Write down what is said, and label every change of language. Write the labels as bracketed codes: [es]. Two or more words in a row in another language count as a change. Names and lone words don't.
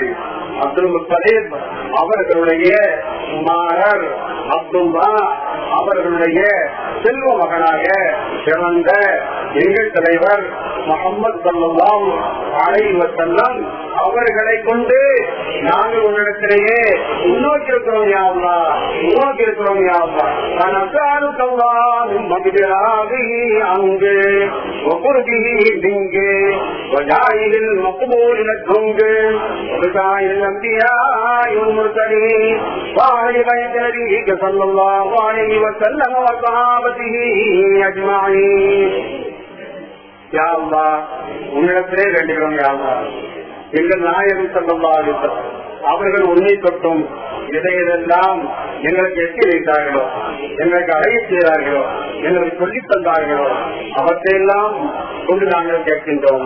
[ta] அப்துல் முத்தலீப் அவர்களுடைய குமாரர் அப்துல்லா அவர்களுடைய செல்வ மகனாக சிறந்த எங்கள் தலைவர் முஹம்மது [ar] صلى الله عليه وسلم [ta] அவர்களை கொண்டு நாங்கள் உன்னிடத்திலேயே முன்னோக்கி இருக்கிறோம் [ar] يا الله, [ta] முன்னோக்கி இருக்கிறோம் [ar] يا الله. فنسألك اللهم بجلاله عنك وقربه منك وجعله المقبول لك وبسائر الأنبياء والمرسلين وأهل بيت نبيك صلى الله عليه وسلم وصحابته أجمعين. يا الله, [ta] உன்னிடத்திலே வேண்டுகிறோம் [ar] يا الله. [ta] எங்கள் நாயகம் [ar] صلى الله عليه وسلم [ta] அவர்கள் உன்னை தொட்டும் எதையெல்லாம் எங்களுக்கு எட்டி வைத்தார்களோ, எங்களுக்கு அடைய செய்தார்களோ, எங்களுக்கு சொல்லித் தந்தார்களோ அவற்றையெல்லாம் கொண்டு நாங்கள் கேட்கின்றோம்.